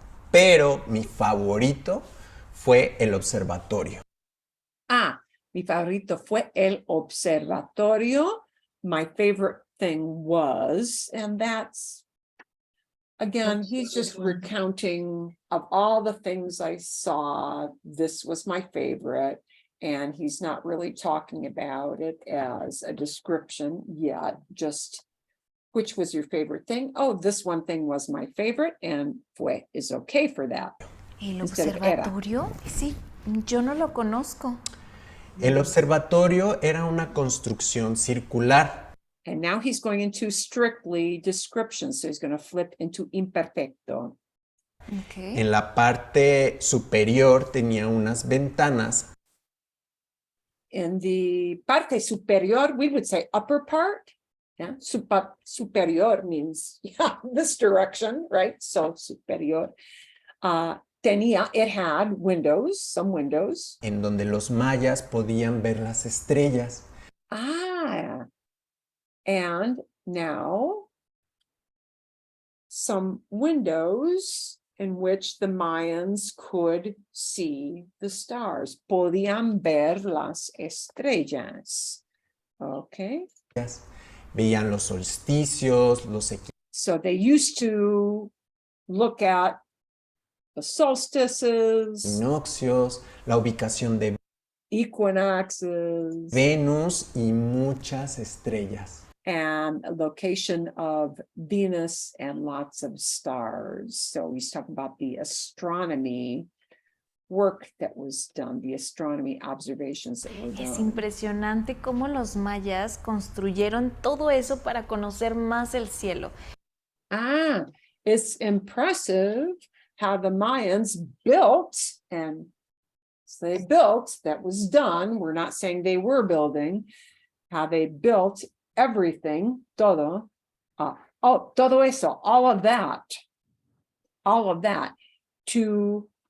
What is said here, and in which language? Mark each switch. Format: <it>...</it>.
<es>Pero mi favorito fue el observatorio. Mi favorito fue el observatorio.</es> <en>My favorite thing was, and that's, again, he's just recounting of all the things I saw. This was my favorite. And he's not really talking about it as a description yet, just which was your favorite thing? Oh, this one thing was my favorite, and fue is okay for that.</en> <es>¿El</es> <en>Instead of era.</en> <es>observatorio? Sí, yo no lo conozco. El observatorio era una construcción circular.</es> <en>And now he's going into strictly description, so he's going to flip into imperfecto. Okay.</en> <es>En la parte superior tenía unas ventanas.</es> <en>In the</en> <es>parte superior,</es> <en>we would say upper part. Yeah, superior means this direction, right? So superior. It had windows, some windows.</en> <es>En donde los mayas podían ver las estrellas.</es> <en>And now some windows in which the Mayans could see the stars.</en> <es>Podían ver las estrellas.</es> <en>Okay.</en> <es>Veían los solsticios, los</es> <en>So they used to look at the solstices,</en> <es>equinoccios, la ubicación de</es> <en>equinoxes,</en> <es>Venus y muchas estrellas.</es> <en>and a location of Venus and lots of stars. So he's talking about the astronomy work that was done, the astronomy observations that were</en> <es>Es</es> <en>done.</en> <es>impresionante cómo los mayas construyeron todo eso para conocer más el cielo.</es> <en>It's impressive how the Mayans built, and so they built, that was done. We're not saying they were building, how they built everything,</en> <es>todo, todo eso,</es> <en>all of that, to</en>